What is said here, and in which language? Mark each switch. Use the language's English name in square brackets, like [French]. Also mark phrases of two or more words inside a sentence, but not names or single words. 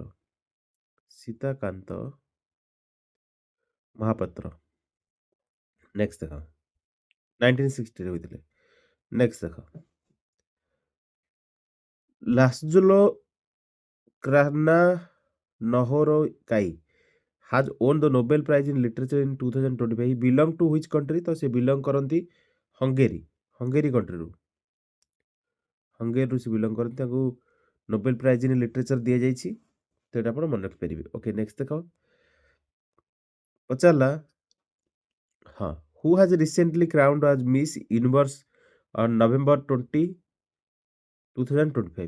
[Odia] ସୀତାକାନ୍ତ ମହାପାତ୍ର। ନେକ୍ସଟ ଦେଖ 1960ରେ ହୋଇଥିଲେ। [English] ନେକ୍ସଟ ଦେଖ ଲାସଜୁଲୋ କ୍ରାନା ନହୋରୋକାଇ has won the Nobel Prize in Literature in 2025. He belong to which country? [Odia] ତ ସେ ବିଲଙ୍ଗ କରନ୍ତି ହଙ୍ଗେରୀ। ହଙ୍ଗେରୀ କଣ୍ଟ୍ରିରୁ। ହଙ୍ଗେରୀରୁ ସେ ବିଲଙ୍ଗ କରନ୍ତି, ତାଙ୍କୁ [English] Nobel Prize in Literature [Odia] ଦିଆଯାଇଛି। ତ ଏଇଟା ଆପଣ ମନେ ରଖିପାରିବେ। [English] Okay next [Odia] ଦେଖ ପଚାରିଲା ହଁ [English] who has recently crowned as Miss Universe on November 2025.